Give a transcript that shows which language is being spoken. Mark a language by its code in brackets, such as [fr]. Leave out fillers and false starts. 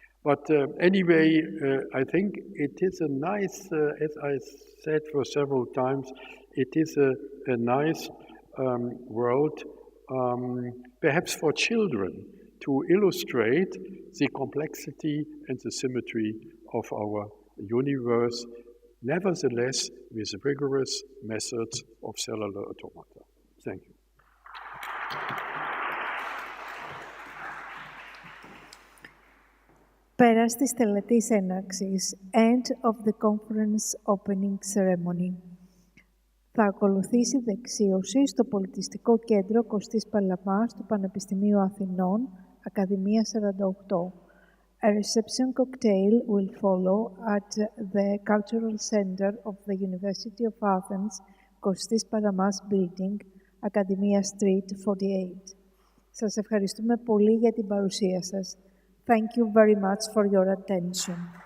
[en] But anyway, I think it is a nice, as I said for several times, it is a nice world, perhaps for children, to illustrate the complexity and the symmetry of our universe, nevertheless with rigorous methods of cellular automata. Thank you. [el] Πέρας της τελετής έναρξης, [en] end of the conference opening ceremony. [el] Θα ακολουθήσει δεξίωση στο Πολιτιστικό Κέντρο Κωστής Παλαμάς του Πανεπιστημίου Αθηνών, Ακαδημία 48. [en] A reception cocktail will follow at the Cultural Center of the University of Athens, Κωστής Παλαμάς Building, Ακαδημία Street 48. [el] Σας ευχαριστούμε πολύ για την παρουσία σας. [en] Thank you very much for your attention.